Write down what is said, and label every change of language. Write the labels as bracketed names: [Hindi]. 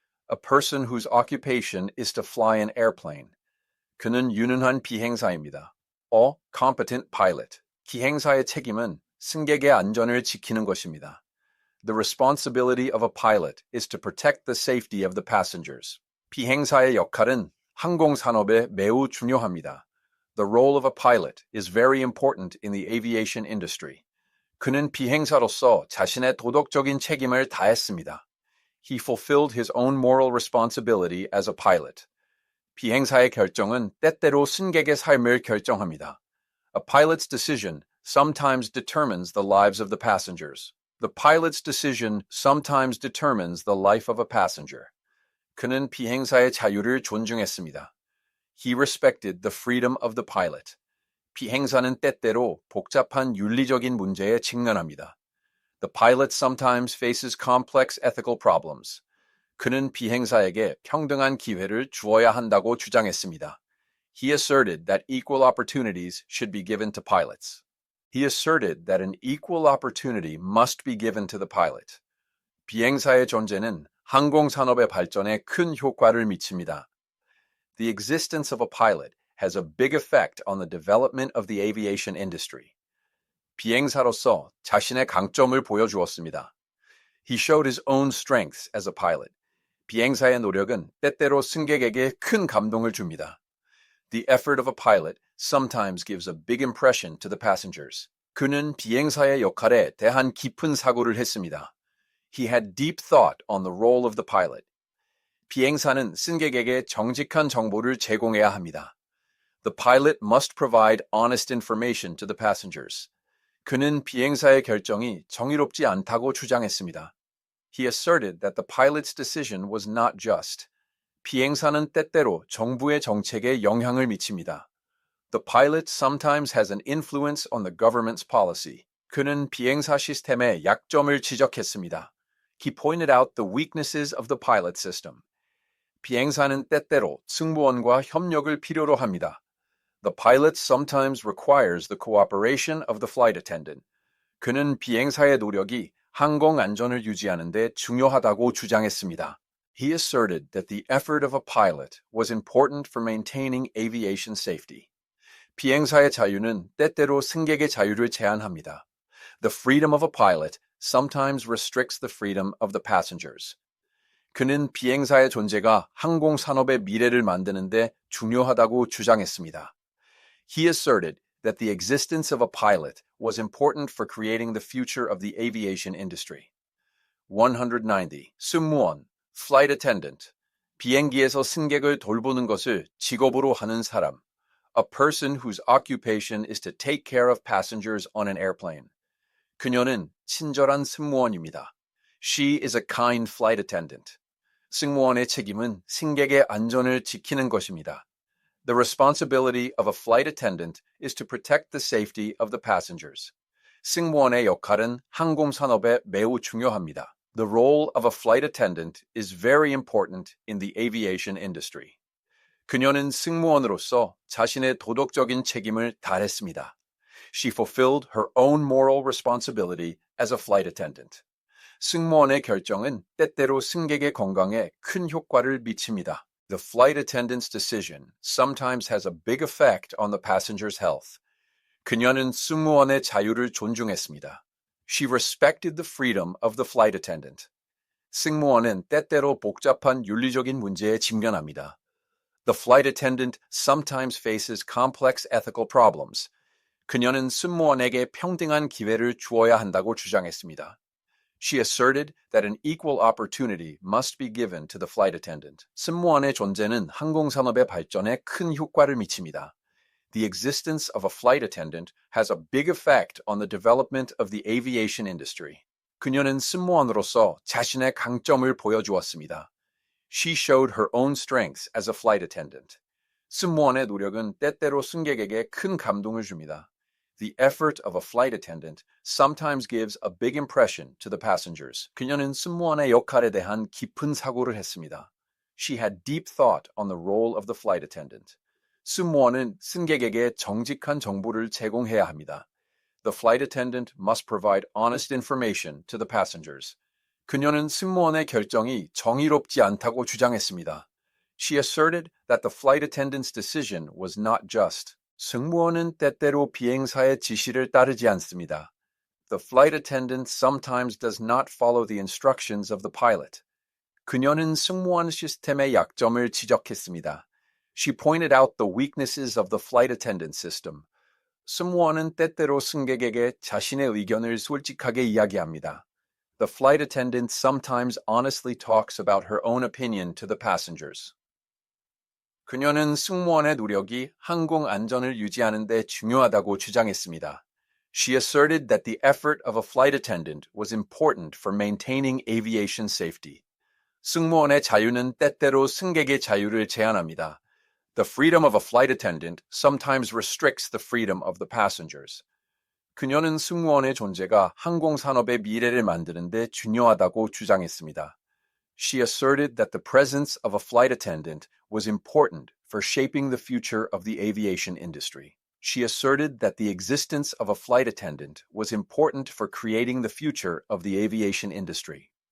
[English] A person whose occupation is to fly an airplane. [Korean] 그는 유능한 비행사입니다. [English] A competent pilot. [Korean] 기행사의 책임은 승객의 안전을 지키는 것입니다. [English] The responsibility of a pilot is to protect the safety of the passengers. [Korean] 비행사의 역할은 항공산업에 매우 중요합니다. [English] The role of a pilot is very important in the aviation industry. [Korean] 그는 비행사로서 자신의 도덕적인 책임을 다했습니다. [English] He fulfilled his own moral responsibility as a pilot. [Korean] 비행사의 결정은 때때로 승객의 삶을 결정합니다. [English] A pilot's decision sometimes determines the lives of the passengers. The pilot's decision sometimes determines the life of a passenger. [Korean] 그는 비행사의 자유를 존중했습니다. [English] He respected the freedom of the pilot. [Korean] 비행사는 때때로 복잡한 윤리적인 문제에 직면합니다. [English] The pilot sometimes faces complex ethical problems. [Korean] 그는 비행사에게 평등한 기회를 주어야 한다고 주장했습니다. [English] He asserted that equal opportunities should be given to pilots. He asserted that an equal opportunity must be given to the pilot. [Korean] 비행사의 존재는 항공산업의 발전에 큰 효과를 미칩니다. [English] The existence of a pilot has a big effect on the development of the aviation industry. [Korean] 비행사로서 자신의 강점을 보여주었습니다. [English] He showed his own strengths as a pilot. [Korean] 비행사의 노력은 때때로 승객에게 큰 감동을 줍니다. [English] The effort of a pilot sometimes gives a big impression to the passengers. [Korean] 그는 비행사의 역할에 대한 깊은 사고를 했습니다. [English] He had deep thought on the role of the pilot. [Korean] 비행사는 승객에게 정직한 정보를 제공해야 합니다. [English] The pilot must provide honest information to the passengers. [Korean] 그는 비행사의 결정이 정의롭지 않다고 주장했습니다. [English] He asserted that the pilot's decision was not just. [Korean] 비행사는 때때로 정부의 정책에 영향을 미칩니다. [English] The pilot sometimes has an influence on the government's policy. [Korean] 그는 비행사 시스템의 약점을 지적했습니다. [English] He pointed out the weaknesses of the pilot system. [Korean] 비행사는 때때로 승무원과 협력을 필요로 합니다. [English] The pilot sometimes requires the cooperation of the flight attendant. [Korean] 그는 비행사의 노력이 항공 안전을 유지하는 데 중요하다고 주장했습니다. [English] He asserted that the effort of a pilot was important for maintaining aviation safety. [Korean] 비행사의 자유는 때때로 승객의 자유를 제한합니다. [English] The freedom of a pilot sometimes restricts the freedom of the passengers. [Korean] 그는 비행사의 존재가 항공 산업의 미래를 만드는 데 중요하다고 주장했습니다. [English] He asserted that the existence of a pilot was important for creating the future of the aviation industry. 190. 승무원, flight attendant. [Korean] 비행기에서 승객을 돌보는 것을 직업으로 하는 사람. [English] A person whose occupation is to take care of passengers on an airplane. [Korean] 그녀는 친절한 승무원입니다. [English] She is a kind flight attendant. [Korean] 승무원의 책임은 승객의 안전을 지키는 것입니다. [English] The responsibility of a flight attendant is to protect the safety of the passengers. [Korean] 승무원의 역할은 항공 산업에 매우 중요합니다. [English] The role of a flight attendant is very important in the aviation industry. [Korean] 그녀는 승무원으로서 자신의 도덕적인 책임을 다했습니다. [English] She fulfilled her own moral responsibility as a flight attendant. [Korean] 승무원의 결정은 때때로 승객의 건강에 큰 효과를 미칩니다. [English] The flight attendant's decision sometimes has a big effect on the passenger's health. [Korean] 그녀는 승무원의 자유를 존중했습니다. [English] She respected the freedom of the flight attendant. [Korean] 승무원은 때때로 복잡한 윤리적인 문제에 직면합니다. [English] The flight attendant sometimes faces complex ethical problems. [Korean] 그녀는 승무원에게 평등한 기회를 주어야 한다고 주장했습니다. [English] She asserted that an equal opportunity must be given to the flight attendant. [Korean] 승무원의 존재는 항공산업의 발전에 큰 효과를 미칩니다. [English] The existence of a flight attendant has a big effect on the development of the aviation industry. [Korean] 그녀는 승무원으로서 자신의 강점을 보여주었습니다. [English] She showed her own strengths as a flight attendant. [Korean] 승무원의 노력은 때때로 승객에게 큰 감동을 줍니다. [English] The effort of a flight attendant sometimes gives a big impression to the passengers. [Korean] 그녀는 승무원의 역할에 대한 깊은 사고를 했습니다. [English] She had deep thought on the role of the flight attendant. [Korean] 승무원은 승객에게 정직한 정보를 제공해야 합니다. [English] The flight attendant must provide honest information to the passengers. [Korean] 그녀는 승무원의 결정이 정의롭지 않다고 주장했습니다. [English] She asserted that the flight attendant's decision was not just. [Korean] 승무원은 때때로 비행사의 지시를 따르지 않습니다. [English] The flight attendant sometimes does not follow the instructions of the pilot. [Korean] 그녀는 승무원 시스템의 약점을 지적했습니다. [English] She pointed out the weaknesses of the flight attendant system. [Korean] 승무원은 때때로 승객에게 자신의 의견을 솔직하게 이야기합니다. [English] The flight attendant sometimes honestly talks about her own opinion to the passengers. [Korean] 그녀는 승무원의 노력이 항공 안전을 유지하는 데 중요하다고 주장했습니다. [English] She asserted that the effort of a flight attendant was important for maintaining aviation safety. [Korean] 승무원의 자유는 때때로 승객의 자유를 제한합니다. [English] The freedom of a flight attendant sometimes restricts the freedom of the passengers. [Korean] 그녀는 승무원의 존재가 항공산업의 미래를 만드는 데 중요하다고 주장했습니다. [English] She asserted that the presence of a flight attendant was important for shaping the future of the aviation industry. She asserted that the existence of a flight attendant was important for creating the future of the aviation industry.